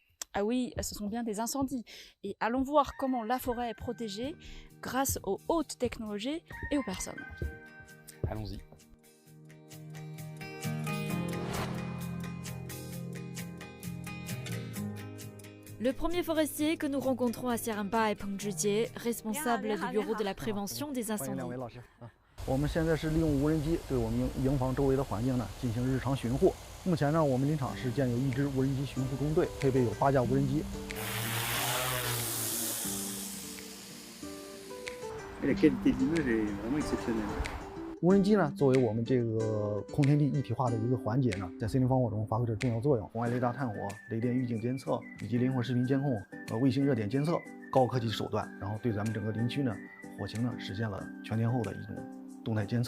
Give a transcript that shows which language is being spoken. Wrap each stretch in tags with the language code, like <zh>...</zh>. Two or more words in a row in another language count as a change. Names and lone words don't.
<fr>Ah oui, ce sont bien des incendies. Et allons voir comment la forêt est protégée grâce aux hautes technologies et aux personnes. Allons-y. Le premier forestier que nous rencontrons à Seremba est Peng Zhijie, responsable du bureau de la prévention des</fr> <zh>欢迎两位</zh> <fr>incendies.</fr> <zh>老师啊！我们现在是利用无人机对我们营房周围的环境呢进行日常巡护。目前呢，我们林场是建有1支无人机巡护中队，配备有8架无人机。无人机呢，作为我们这个空天地一体化的一个环节呢，在森林防火中发挥着重要作用。红外雷达探火、雷电预警监测以及灵活视频监控、卫星热点监测，高科技手段，然后对咱们整个林区呢火情呢实现了全天候的一种动态监测。</zh>